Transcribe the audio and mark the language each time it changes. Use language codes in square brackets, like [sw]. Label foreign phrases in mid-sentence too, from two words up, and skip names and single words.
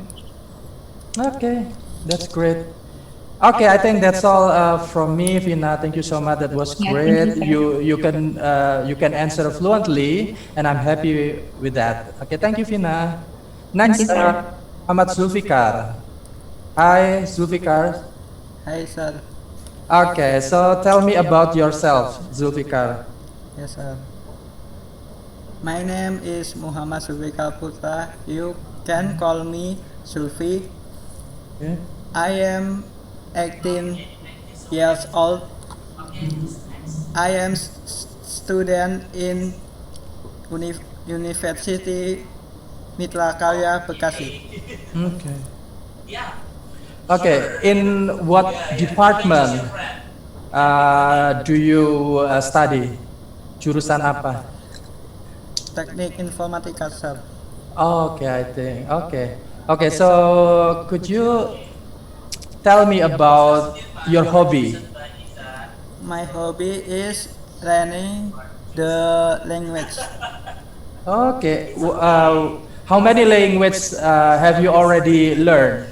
[en] Okay, that's great. Okay, I think that's all from me, Vina. Thank you so much. That was great. You can answer fluently, and I'm happy with that. Okay, thank you, Vina. Next, Ahmad Zulfikar. Hi, Zulfikar. Hi, sir. Okay, so tell me about yourself, Zulfikar. Yes, sir. My name is Muhammad Zulfikar Putra. You can call me Zulfi. Okay. I am 18 years old. I am student in University Mitra Karya Bekasi. Okay. Okay, in what department do you study? [id] Jurusan apa? Teknik Informatika, [en] sir. Okay, I think. Okay. Okay, so could you tell me about your hobby? My hobby is learning the language. Okay. How many languages have you already learned?